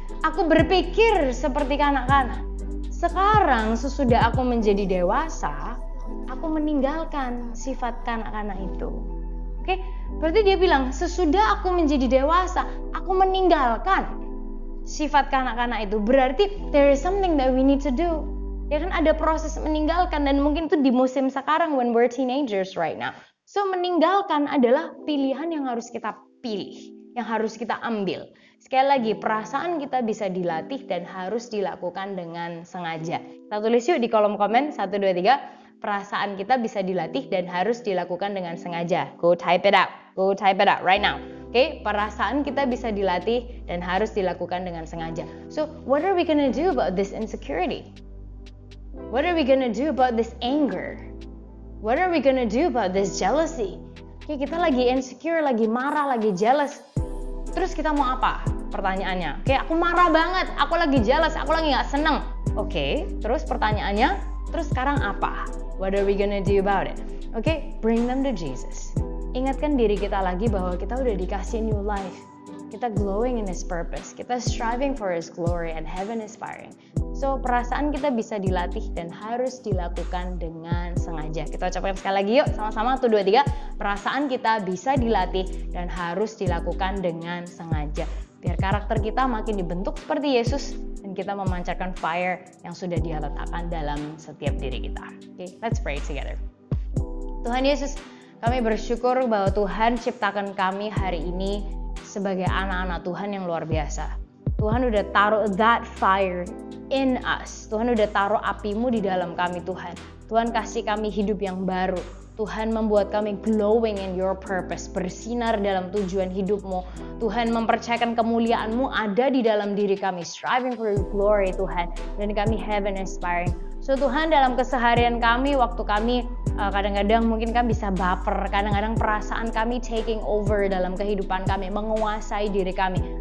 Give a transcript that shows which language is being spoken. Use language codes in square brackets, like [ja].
[id] Aku berpikir seperti kanak-kanak. Sekarang sesudah aku menjadi dewasa, aku meninggalkan sifat kanak-kanak itu. Oke, berarti dia bilang sesudah aku menjadi dewasa, aku meninggalkan sifat kanak-kanak itu. [en] Berarti there is something that we need to do. [id] Ya kan, ada proses meninggalkan, dan mungkin itu di musim sekarang [en] when we're teenagers right now. [id] So meninggalkan adalah pilihan yang harus kita pilih, yang harus kita ambil. Sekali lagi, perasaan kita bisa dilatih dan harus dilakukan dengan sengaja. Kita tulis yuk di kolom komen, 1, 2, 3. Perasaan kita bisa dilatih dan harus dilakukan dengan sengaja. [en] Go type it out. Go type it out right now. [id] Oke, perasaan kita bisa dilatih dan harus dilakukan dengan sengaja. [en] So, what are we gonna do about this insecurity? What are we gonna do about this anger? What are we gonna do about this jealousy? [id] Oke, kita lagi insecure, lagi marah, lagi jealous. Terus kita mau apa? Pertanyaannya. Oke, aku marah banget, aku lagi jealous, aku lagi gak seneng. Oke, terus pertanyaannya, terus sekarang apa? [en] What are we gonna do about it? Oke, bring them to Jesus. [id] Ingatkan diri kita lagi bahwa kita udah dikasih [en] new life. Kita glowing in His purpose. Kita striving for His glory and heaven inspiring. [id] So, perasaan kita bisa dilatih dan harus dilakukan dengan sengaja. Kita ucapkan sekali lagi yuk, sama-sama 1, 2, 3. Perasaan kita bisa dilatih dan harus dilakukan dengan sengaja. Biar karakter kita makin dibentuk seperti Yesus dan kita memancarkan fire yang sudah Dia letakkan dalam setiap diri kita. [en] Okay, let's pray together. [id] Tuhan Yesus, kami bersyukur bahwa Tuhan ciptakan kami hari ini sebagai anak-anak Tuhan yang luar biasa. Tuhan udah taruh [en] that fire in us. [id] Tuhan udah taruh api-Mu di dalam kami, Tuhan. Tuhan kasih kami hidup yang baru. Tuhan membuat kami [en] glowing in your purpose, [id] bersinar dalam tujuan hidup-Mu. Tuhan mempercayakan kemuliaan-Mu ada di dalam diri kami, [en] striving for your glory, [id] Tuhan. Dan kami [en] heaven inspiring. [id] So Tuhan, dalam keseharian kami, waktu kami kadang-kadang mungkin kan bisa baper, kadang-kadang perasaan kami [en] taking over [id] dalam kehidupan kami, menguasai diri kami.